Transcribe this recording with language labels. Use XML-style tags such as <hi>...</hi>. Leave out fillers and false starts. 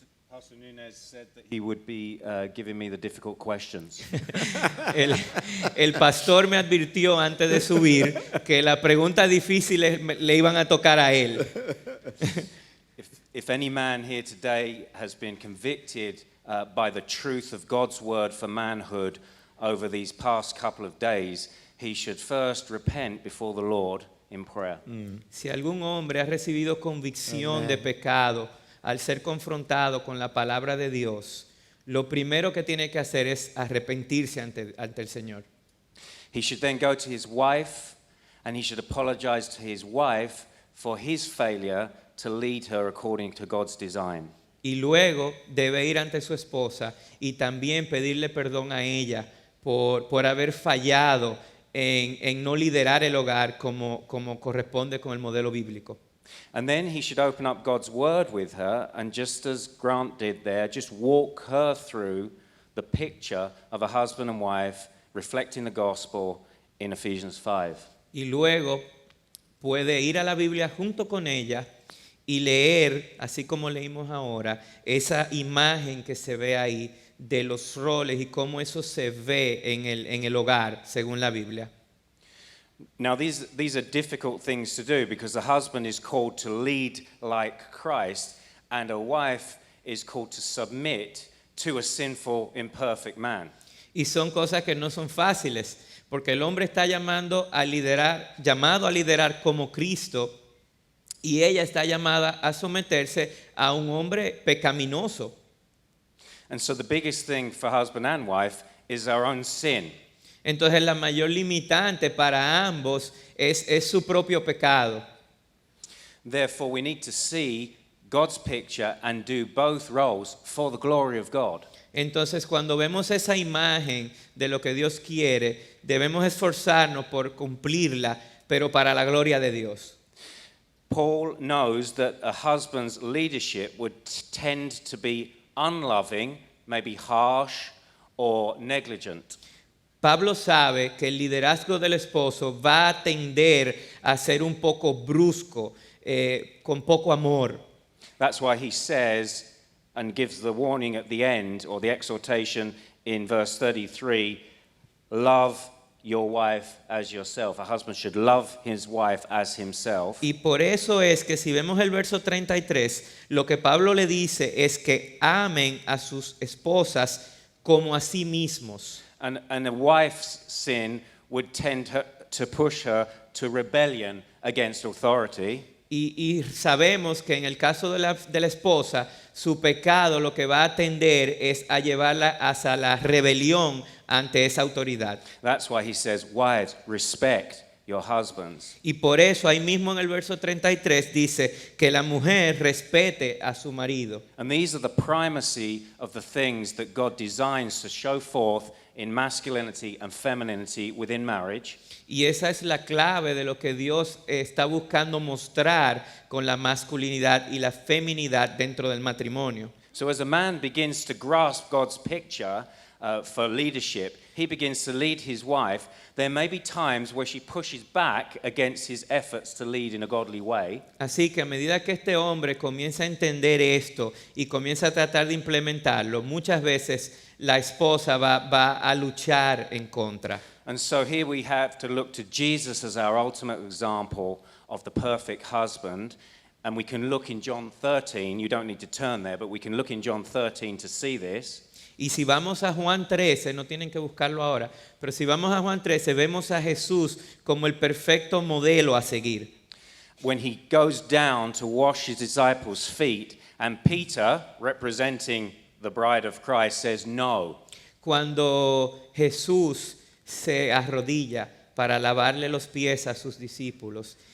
<en>Pastor Nunez said that he would be giving me the difficult questions.</en> <es>El pastor me advirtió antes de subir que las preguntas difíciles le iban a tocar a él.</es> <en>If any man here today has been convicted by the truth of God's word for manhood over these past couple of days, he should first repent before the Lord in prayer.</en> <es>Si algún hombre ha recibido convicción de pecado al ser confrontado con la palabra de Dios, lo primero que tiene que hacer es arrepentirse ante el Señor.</es> <en>He should then go to his wife and he should apologize to his wife for his failure to lead her according to God's design.</en> <es>Y luego debe ir ante su esposa y también pedirle perdón a ella por haber fallado en no liderar el hogar como corresponde con el modelo bíblico.</es> <en>And then he should open up God's word with her and, just as Grant did there, just walk her through the picture of a husband and wife reflecting the gospel in Ephesians 5.</en> <es>Y luego puede ir a la Biblia junto con ella y leer, así como leímos ahora, esa imagen que se ve ahí de los roles y cómo eso se ve en el hogar, según la Biblia.</es> <en>Now, these are difficult things to do because the husband is called to lead like Christ and a wife is called to submit to a sinful, imperfect man.</en> <es>Y son cosas que no son fáciles, porque el hombre está llamado a liderar como Cristo, y ella está llamada a someterse a un hombre pecaminoso.</es> <en>And so the biggest thing for husband and wife is our own sin.</en> <es>Entonces la mayor limitante para ambos es su propio pecado.</es> <en>Therefore, we need to see God's picture and do both roles for the glory of God.</en> <es>Entonces cuando vemos esa imagen de lo que Dios quiere, debemos esforzarnos por cumplirla, pero para la gloria de Dios.</es> <en>Paul knows that a husband's leadership would tend to be unloving, maybe harsh or negligent.</en> <es>Pablo sabe que el liderazgo del esposo va a tender a ser un poco brusco, con poco amor.</es> <en>That's why he says and gives the warning at the end, or the exhortation in verse 33, love your wife as yourself. A husband should love his wife as himself.</en> <es>Y por eso es que si vemos el verso 33, lo que Pablo le dice es que amen a sus esposas como a sí mismos.</es> <en>And a wife's sin would tend to push her to rebellion against authority.</en> <es>Y sabemos que en el caso de la esposa, su pecado lo que va a tender es a llevarla hacia la rebelión ante esa autoridad.</es> <en>That's why he says, wives, respect your husbands.</en> <es>Y por eso ahí mismo en el verso 33 dice que la mujer respete a su marido.</es> <en>And these are the primacy of the things that God designs to show forth in masculinity and femininity within marriage.</en> <es>Y esa es la clave de lo que Dios está buscando mostrar con la masculinidad y la feminidad dentro del matrimonio.</es> <en>So as a man begins to grasp God's picture for leadership, he begins to lead his wife. There may be times where she pushes back against his efforts to lead in a godly way.</en> <es>Así que a medida que este hombre comienza a entender esto y comienza a tratar de implementarlo, muchas veces la esposa va a luchar en contra.</es> <en>And so here we have to look to Jesus as our ultimate example of the perfect husband. And we can look in John 13. You don't need to turn there, but we can look in John 13 to see this.</en> <es>Y si vamos a Juan 13, no tienen que buscarlo ahora, pero si vamos a Juan 13, vemos a Jesús como el perfecto modelo a seguir.</es> <en>When he goes down to wash his disciples' feet, and Peter, representing the bride of Christ, says no.</en> <es>Cuando Jesús se arrodilla para lavarle los pies a sus discípulos</es>